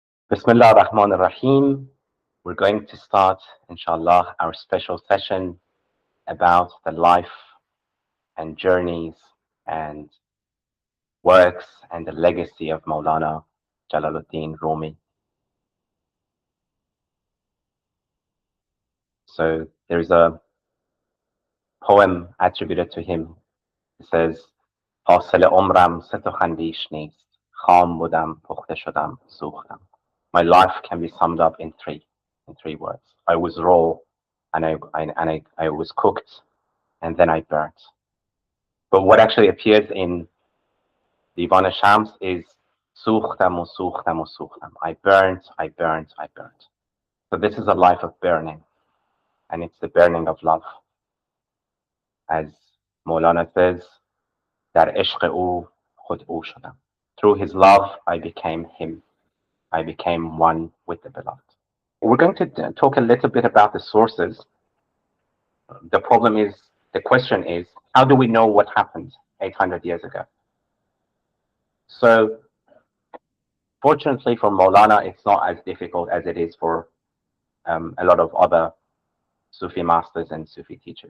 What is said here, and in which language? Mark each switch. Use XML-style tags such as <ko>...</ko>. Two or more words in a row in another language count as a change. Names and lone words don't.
<ar>بسم الله الرحمن الرحيم.</ar> <en>We're going to start, inshallah, our special session about the life and journeys and works and the legacy of Maulana Jalaluddin Rumi. So there's a poem attributed to him. It says,</en> <fa>حاصل عمرم سه تا خندیش نیست. خام بودم، پخته شدم، سوختم.</fa> <en>My life can be summed up in three words. I was raw, and I was cooked, and then I burnt. But what actually appears in Divan Shams is</en> <fa>سوختم و سوختم و سوختم.</fa> <en>I burnt. So this is a life of burning, and it's the burning of love. As Maulana says,</en> <fa>در عشق او خود او شدم.</fa> <en>Through his love, I became him. I became one with the beloved. We're going to talk a little bit about the sources. The question is, how do we know what happened 800 years ago? So, fortunately for Maulana, it's not as difficult as it is for a lot of other Sufi masters and Sufi teachers.</en>